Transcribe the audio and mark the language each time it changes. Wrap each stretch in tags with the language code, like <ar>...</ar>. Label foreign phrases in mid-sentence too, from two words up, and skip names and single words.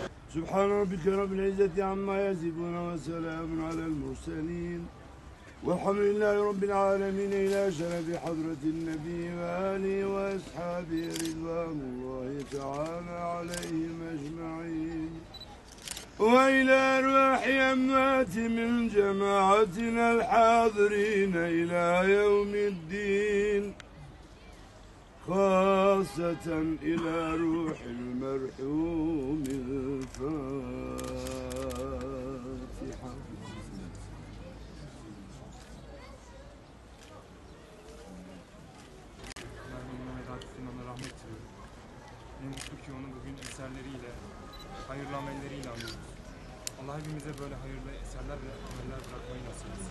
<ar>سبحان ربك رب العزة عما يصفون وسلام على المرسلين. والحمد لله رب العالمين إلى شرف حضرة النبي وآله وأصحابه رضوان الله تعالى عليهم أجمعين. وإلى أرواح أموات من جماعتنا الحاضرين إلى يوم الدين خاصة إلى روح المرحوم الفاتحة.</ar> <tr>Ona rahmet diliyorum. Ne mutlu ki onu bugün eserleriyle, hayırlı amelleriyle anıyoruz. Allah hepimize böyle hayırlı eserler ve ameller bırakmayı nasip etsin.</tr>